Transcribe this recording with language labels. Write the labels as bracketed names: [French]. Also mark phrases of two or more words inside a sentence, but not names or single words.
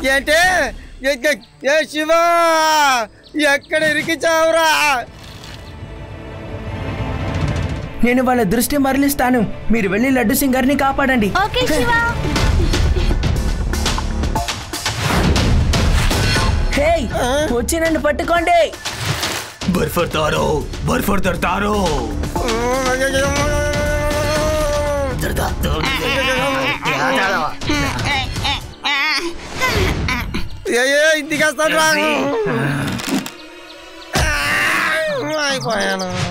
[Telugu] ఏంటి? ఏ శివ, ఎక్కడ ఇరికించావురా? నేను వాళ్ళ దృష్టి మరలిస్తాను. మీరు వెళ్ళి లడ్డు సింగారిని కాపాడండి. ఓకే శివ. హే, వచ్చి నన్ను పట్టుకోండి. बर्फर तारो बर्फर दरतारो. ఇంటికేస్తాను రా. అయిపోయాను.